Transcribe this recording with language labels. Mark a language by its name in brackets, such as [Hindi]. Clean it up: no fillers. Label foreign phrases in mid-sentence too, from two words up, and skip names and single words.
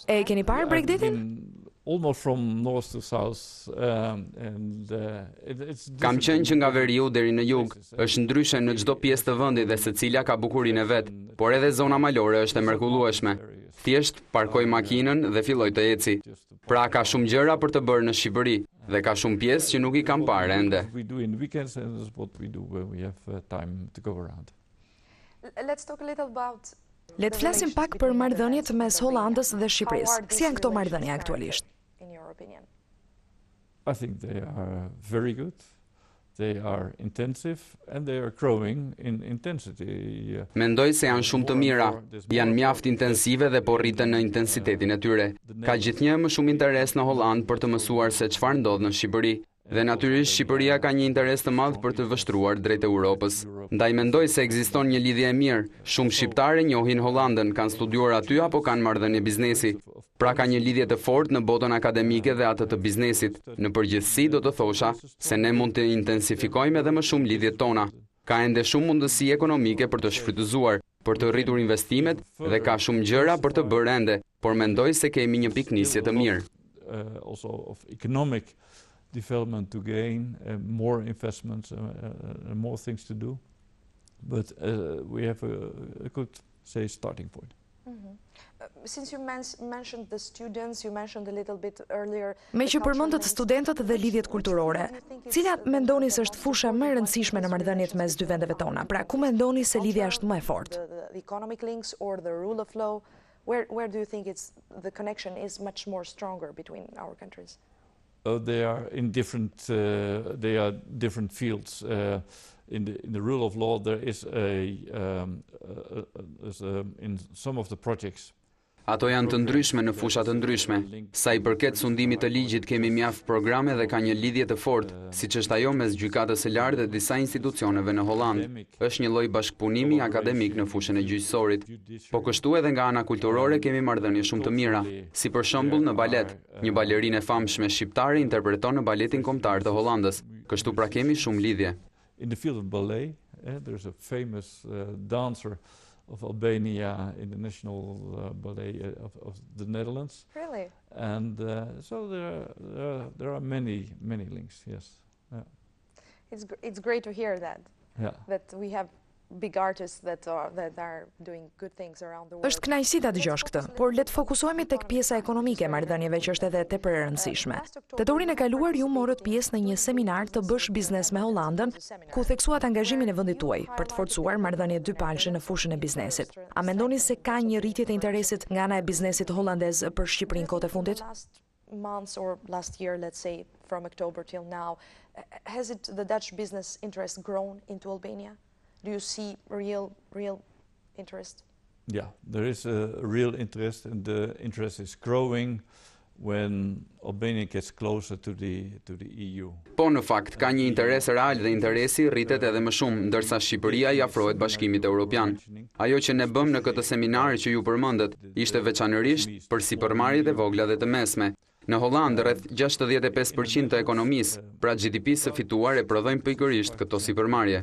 [Albanian] E keni parë Bregdetin? [English] Almost from north to south, and it's. [Albanian] Kam qenë që nga veriu deri në jug, është ndryshe në çdo pjesë të vendit dhe secila ka bukurinë e vet, por edhe zona malore është e mrekullueshme. Thjesht parkoj makinën dhe filloj të eci. Pra ka shumë gjëra për të bërë në Shqipëri dhe ka shumë pjesë që nuk I kam parë ende. [English] We do in weekends, and that's what we do when we have time to go around. Let's talk a little about. [Albanian] Le të flasim pak për marrëdhëniet mes Hollandës dhe Shqipërisë. Si janë këto marrëdhënie aktualisht? [English] In your opinion? I think they are very good. They are intensive and they are growing in intensity. [Albanian] Mendoj se janë shumë të mira, janë mjaft intensive dhe po rriten në intensitetin e tyre. Ka gjithnjë më shumë interes në Hollandë për të mësuar se çfarë ndodh në Shqipëri. Dhe natyrisht Shqipëria ka një interes të madh për të vështruar drejt Europës. Ndaj mendoj se ekziston një lidhje e mirë. Shumë shqiptarë njohin Hollandën, kanë studiuar aty apo kanë marrëdhënie biznesi. Pra ka një lidhje të fortë në botën akademike dhe atë të biznesit. Në përgjithësi do të thosha se ne mund të intensifikojmë edhe më shumë lidhjet tona. Ka ende shumë mundësi ekonomike për të shfrytëzuar, për të rritur investimet dhe ka shumë gjëra për të bërë ende, por mendoj se kemi një piknisje të mirë. [English] Also of economic development to gain, more investments, more things to do. But we have a good, say, starting point. Since you mentioned the students, you mentioned a little bit earlier. [Albanian] Me që përmendët studentët dhe lidhjet kulturore, cilat mendoni se është fusha më e rëndësishme në marrëdhëniet mes dy vendeve tona? Pra, ku mendoni se lidhja është më e fortë? [English] The economic links or the rule of law? Where do you think the connection is much more stronger between our countries? They are in different. They are different fields. In the rule of law, there is in some of the projects. [Albanian] Ato janë të ndryshme në fusha të ndryshme. Sa I përket sundimit të ligjit kemi mjaft programe dhe ka një lidhje të fortë, siç është ajo mes gjykatës së lartë dhe disa institucioneve në Hollandë. Është një lloj bashkëpunimi akademik në fushën e gjyqësorit. Po kështu edhe nga ana kulturore kemi marrëdhënie shumë të mira, si për shembull në balet. Një balerinë e famshme shqiptare interpreton në baletin kombëtar të Hollandës. Kështu pra kemi shumë lidhje. [English] In the field of ballet, there's a famous dancer of Albania in the national ballet of the Netherlands. Really? And so there are many links. Yes. Yeah. It's great to hear that. Yeah. That we have big artists that are doing good things around the world. [Albanian] Është kënaqësi ta dëgjosh këtë, por le të fokusohemi tek pjesa ekonomike e marrëdhënieve që është edhe tepër e rëndësishme. Tetorin e kaluar ju morët pjesë në një seminar të bësh biznes me Hollandën, ku theksuat angazhimin e vendit tuaj për të forcuar marrëdhënie dypalëshe në fushën e biznesit. A mendoni se ka një rritje të interesit nga ana e biznesit holandez për Shqipërinë kohët e fundit? [English] Months or last year, let's say from October till now, has the Dutch business interest grown into Albania? Do you see real interest? Yeah, there is a real interest, and the interest is growing when Albania gets closer to the EU. [Albanian] Po në fakt ka një interes real dhe interesi rritet edhe më shumë, ndërsa Shqipëria i afrohet Bashkimit Evropian. Ajo që ne bëm në këtë seminar që ju përmendet ishte veçanërisht për sipërmarrjet e vogla dhe të mesme. Në Hollandë rreth 65% të ekonomisë, pra GDP-së së fituar e prodhojnë pikërisht këto sipërmarrje.